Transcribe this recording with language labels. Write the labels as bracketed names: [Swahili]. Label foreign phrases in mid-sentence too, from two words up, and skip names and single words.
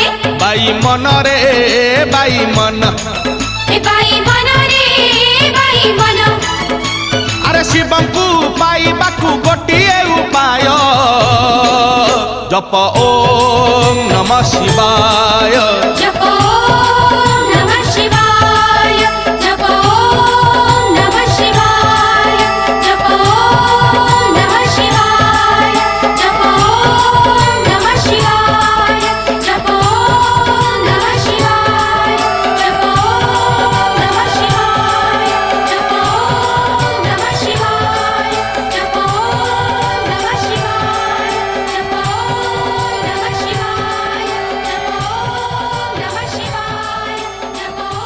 [Odia] ବାଇ ମନରେ ବାଇ ମନ ଏ ବାଇ ମନ ରେ ବାଇ ମନ ଆରେ ଶିବଙ୍କୁ ପାଇବାକୁ ଗୋଟିଏ ଉପାୟ ଜପ [Sanskrit] ওম নম শিবায় জপ ওম নমঃ শিবায় জপ ওম নমঃ শিবায় জপ ওম নমঃ শিবায় জপ ওম নমঃ শিবায় জপ ওম নমঃ শিবায় জপ ওম নমঃ শিবায় জপ ওম নমঃ শিবায় জপ ওম নমঃ শিবায় জপ ওম নমঃ শিবায় জপ ওম নমঃ শিবায় জপ